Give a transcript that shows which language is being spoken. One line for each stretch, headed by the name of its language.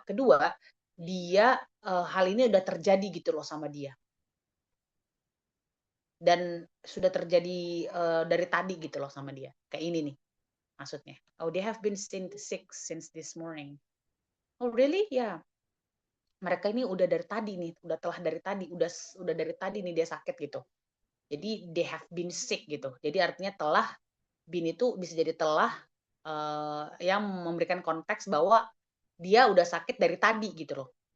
Indonesian: Kedua dia hal ini udah terjadi gitu loh sama dia. dan sudah terjadi dari tadi gitu loh sama dia. Kayak ini nih maksudnya.
English: Oh, they have been sick since this morning. Oh, really? Ya.
Indonesian: Mereka ini udah dari tadi nih, udah dari tadi nih dia sakit gitu. Jadi
English: they have been sick
Indonesian: gitu. Jadi artinya telah, been itu bisa jadi telah yang memberikan konteks bahwa dia udah sakit dari tadi gitu loh.